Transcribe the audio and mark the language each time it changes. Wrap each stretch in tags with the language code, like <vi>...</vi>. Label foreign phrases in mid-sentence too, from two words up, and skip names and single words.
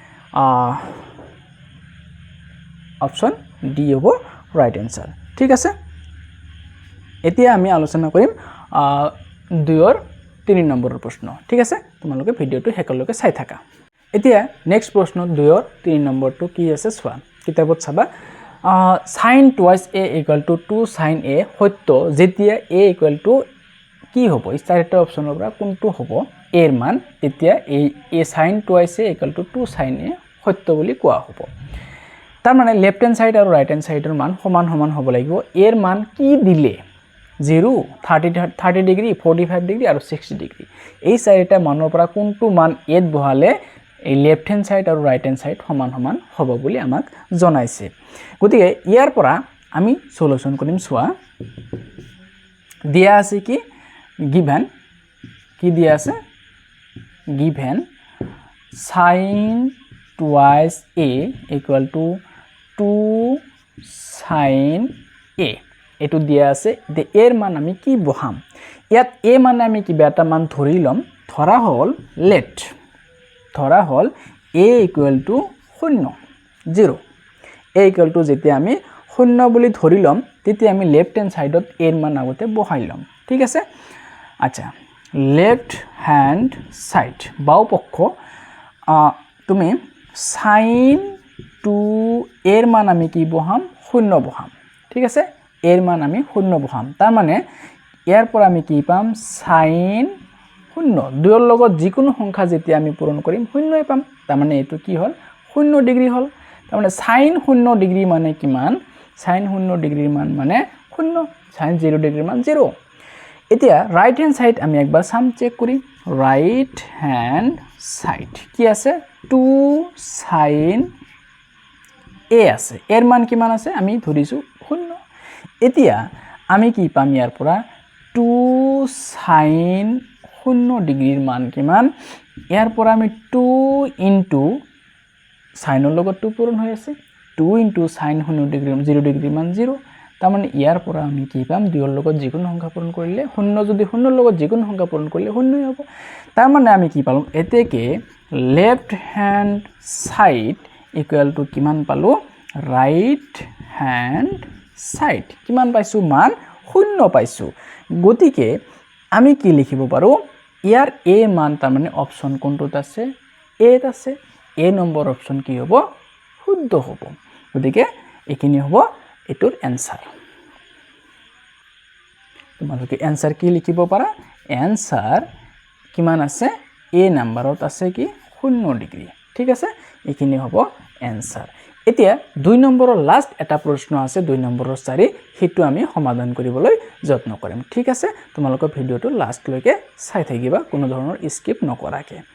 <en>option D</en> <as>হ'ব</as> <en>right answer</en> <as>ঠিক আছে এতিয়া আমি আলোচনা কৰিম 2 3 নম্বৰৰ প্ৰশ্ন ঠিক আছে তোমালোকে ভিডিঅটো হেকলৈকে চাই থাকা এতিয়া নেক্সট প্ৰশ্ন 2 3 নম্বৰটো কি আছে চোৱা কিতাপত চাবা</as> <en>sin twice a</en> <as>= 2 sin a সত্য যেতিয়া a কি হ'ব এই চাৰিটা অপচনৰ পৰা কোনটো হ'ব a এর মান তেতিয়া a</as> <en>sin twice a</en> <as>= 2 sin a সত্য বুলি কোৱা হ'ব তাৰ মানে</as> <en>left hand side</en> <as>আৰু ৰাইট হ্যান্ড সাইডৰ মান সমান সমান হ'ব লাগিব এর মান কি দিলে 0 30 ডিগ্ৰী 45 ডিগ্ৰী আৰু 60 ডিগ্ৰী এই চাৰিটা মানৰ পৰা কোনটো মান এত বহালে এই লেফট হ্যান্ড সাইড আৰু</as> <en>right hand side</en> <as>সমান সমান হ'ব বুলি আমাক জনাইছে গতিকে ইয়াৰ পৰা আমি সলিউশন কৰিম চোৱা দিয়া আছে কি গিভেন কি দিয়া আছে</as> <en>given sin twice a</en> <as>= 2 sin a এটো দিয়া আছে তে এর মান আমি কি বহাম ইয়াত a মানে আমি কিবা এটা মান ধৰি লম ধৰা হল লেট ধৰা হল a = 0 0 a = যেতিয়া আমি 0 বুলি ধৰি লম তেতিয়া আমি লেফট হ্যান্ড সাইডত এর মান আগতে বহাই লম ঠিক আছে আচ্ছা</as> <en>left hand side</en> <as>বাও পক্ষ তুমি sin 2 এর মান আমি কি বহাম 0 বহাম ঠিক আছে এর মান আমি 0 বহাম তার মানে ইয়াৰ পৰা আমি কি পাম sin 0 দুইৰ লগত যিকোনো সংখ্যা যেতিয়া আমি পূৰণ কৰিম 0 পাম তার মানে এটো কি হল 0 ডিগ্ৰী হল তার মানে sin 0 ডিগ্ৰী মানে কিমান sin 0 ডিগ্ৰীৰ মান মানে 0 sin 0 ডিগ্ৰীৰ মান 0 এতিয়া</as> <en>right hand</en> <as>সাইড আমি একবার সাম চেক করি</as> <en>right hand side</en> <as>কি আছে 2 sin a আছে এর মান কিমান আছে আমি ধৰিছো 0 এতিয়া আমি কি পাম ইয়াৰ পৰা 2 sin 0 ডিগ্ৰীৰ মান কিমান ইয়াৰ পৰা আমি 2</as> <en>into sin</en> <as>ৰ লগত 2 পূৰণ হৈ আছে 2</as> <en>into sin</en> <as>0 ডিগ্ৰীৰ মান 0 তার মানে ইয়াৰ পৰা আমি কি পাম দুইৰ লগত যিকোনো সংখ্যা পূৰণ কৰিলে 0 যদি 0 ৰ লগত যিকোনো সংখ্যা পূৰণ কৰিলে 0 হ'ব তার মানে আমি কি পালো এতেকে</as> <en>left hand side</en> <as>= কিমান পালো</as> <en>right hand side</en> <as>কিমান পাইছো মান 0 পাইছো গতিকে আমি কি লিখিব পাৰো ইয়াৰ এ মান তাৰ মানে অপশন কোনটোত আছে এত আছে এ নম্বৰ অপশন কি হ'ব শুদ্ধ হ'ব গতিকে এইখিনি হ'ব এটোৰ এনসার তোমালোকে এনসার কি লিখিব পাৰা এনসার কিমান আছে এ নম্বৰত আছে কি 0 ডিগ্ৰী ঠিক আছে এইখিনি হ'ব এনসার এতিয়া 2 নম্বৰৰ লাস্ট এটা প্ৰশ্ন আছে 2 নম্বৰৰ 4 হেতু আমি সমাধান কৰিবলৈ যত্ন কৰিম ঠিক আছে তোমালোকৰ ভিডিওটো লাস্ট লৈকে চাই থাকিবা কোনো ধৰণৰ স্কিপ নকৰাকে</as>